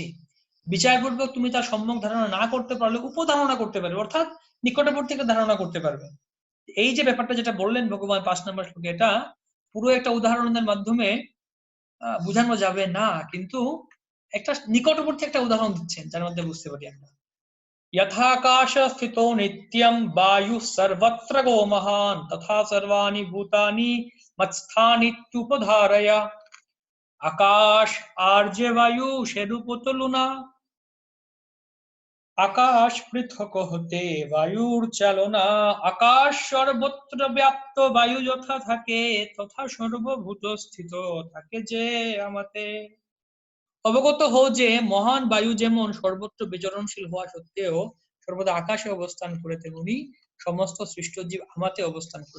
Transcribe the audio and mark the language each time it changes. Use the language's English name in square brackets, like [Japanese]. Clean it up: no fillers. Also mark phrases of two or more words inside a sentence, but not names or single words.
[Bangla] বিচারপূর্বক তুমি তার সম্যক ধারণা না করতে পারলে উপধারণা করতে পারবে, অর্থাৎ নিকটবর্তী থেকে ধারণা করতে পারবে। এই যে ব্যাপারটা যেটা বললেন ভগবান 5 নম্বর শ্লোকে, এটা পুরো একটা উদাহরণের মাধ্যমে বোঝানো যাবে না, কিন্তু একটা নিকটবর্তী একটা উদাহরণ দিচ্ছেন যার মধ্যে বুঝতে পারি আমরা। [Sanskrit] यथाकाश स्थितो नित्यं वायुः सर्वत्र गो महान् तथा सर्वाणि भूतानि मत्स्थानीत्युपधारय। [Bangla] আকাশ আর্য বায়ু সেরূপ তুলনা, আকাশ পৃথক হতে বায়ুর চালনা। আকাশ সর্বত্র ব্যাপ্ত, বায়ু যথা থাকে তথা সর্বভূত স্থিত থাকে যে আমাতে। অবগত হও যে মহান বায়ু যেমন সর্বত্র বিচরণশীল হওয়া সত্ত্বেও সর্বদা আকাশে অবস্থান করে, তেমনি সমস্ত সৃষ্ট জীব আমাতে অবস্থান করে।